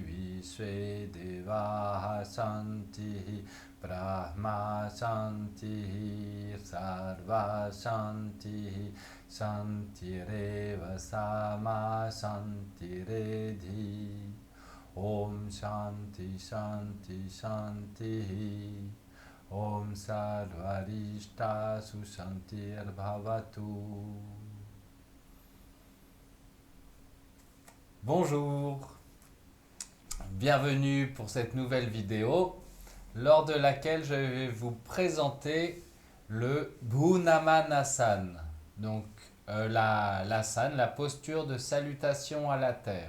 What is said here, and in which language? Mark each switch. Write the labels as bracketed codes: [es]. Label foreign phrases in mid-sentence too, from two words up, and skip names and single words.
[sa] विश्वे देवा शान्ति ब्रह्म शान्ति सर्व शान्ति शान्तिरेव सम शान्तिरेधि ॐ शान्ति शान्ति शान्ति ॐ सर्वारिष्ट सुशान्तिर् भवतु. [fr] Bonjour, bienvenue pour cette nouvelle vidéo lors de laquelle je vais vous présenter le Bhunamanasana. Donc l'asana, la posture de salutation à la terre.